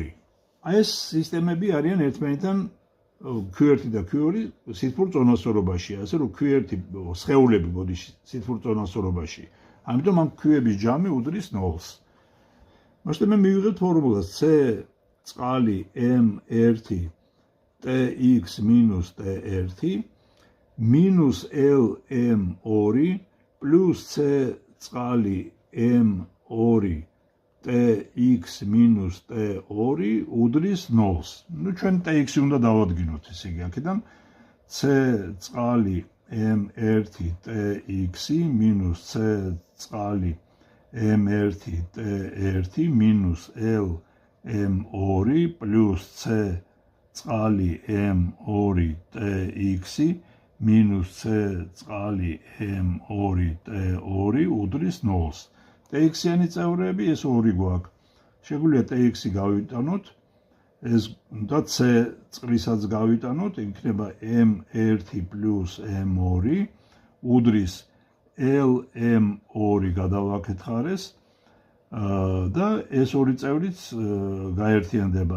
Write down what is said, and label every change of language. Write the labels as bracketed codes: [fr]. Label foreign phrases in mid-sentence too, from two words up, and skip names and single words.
[ka] აი ეს სისტემები არიან ერთმანეთთან Q1 და Q2 სითბურ წონასწორობაში, ასე რომ Q1 სხეულები მოდის სითბურ წონასწორობაში. ამიტომ ამ Q-ების ჯამი უდრის 0-ს. მაშინ მე მივიღებ ფორმულას C წყალი M1 TX minus T1 minus LM2 plus C წყალი M2 TX minus T2 უდრის 0-ს. ნუ ჩვენ TX-ი უნდა დავადგინოთ, ესე იგი, აქედან C წყალი M1 TX minus C წყალი M1 T1 minus LM2 plus C წყალი M2 TX minus C წყალი M2 T2 უდრის 0-ს. TX-იანი წევრები ეს ორი გვაქვს. შეგვიძლია TX-ი გავიტანოთ, ეს და C წყლისაც გავიტანოთ, იქნება M1 plus M2 უდრის LM2 გადავაკითხარეს და ეს ორი წევრიც გაერთიანდება.